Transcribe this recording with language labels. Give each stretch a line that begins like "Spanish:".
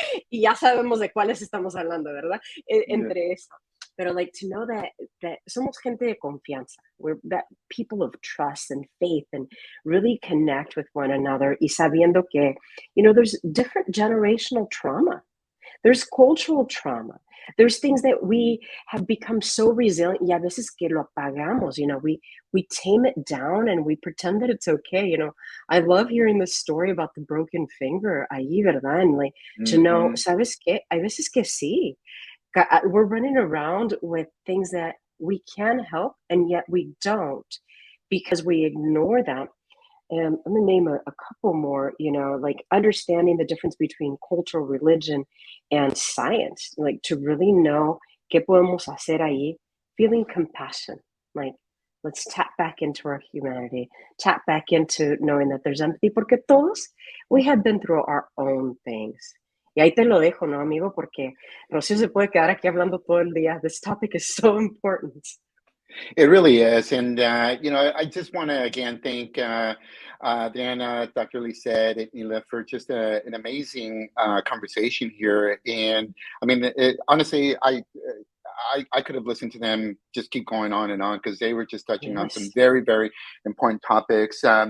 Spanish: Y ya sabemos de cuáles estamos hablando, ¿verdad? Entre eso. Pero
English: like to know that
Spanish: somos gente de confianza.
English: We're that people of trust and faith and really connect with one another.
Spanish: Y sabiendo que,
English: there's different generational trauma. There's cultural trauma. There's things that we have become so resilient.
Spanish: Y a veces que lo apagamos,
English: we tame it down and we pretend that it's okay. I love hearing this story about the broken finger.
Spanish: Ahí, ¿verdad?
English: And like to know,
Spanish: ¿sabes qué? Hay veces que sí.
English: We're running around with things that we can help and yet we don't because we ignore them. And I'm gonna name a couple more, like understanding the difference between cultural religion and science, like to really know
Spanish: qué podemos hacer ahí,
English: feeling compassion, like let's tap back into our humanity, tap back into knowing that there's empathy,
Spanish: porque todos,
English: we have been through our own things.
Spanish: Y ahí te lo dejo, ¿no, amigo? Porque Rocío se puede quedar aquí hablando todo el día.
English: This topic is so important. It really is. And, I just want to, again, thank Adriana, Dr. Lisette, and Nila for just an amazing conversation here. And I mean, honestly, I could have listened to them just keep going on and on because they were just touching on some very, very important topics.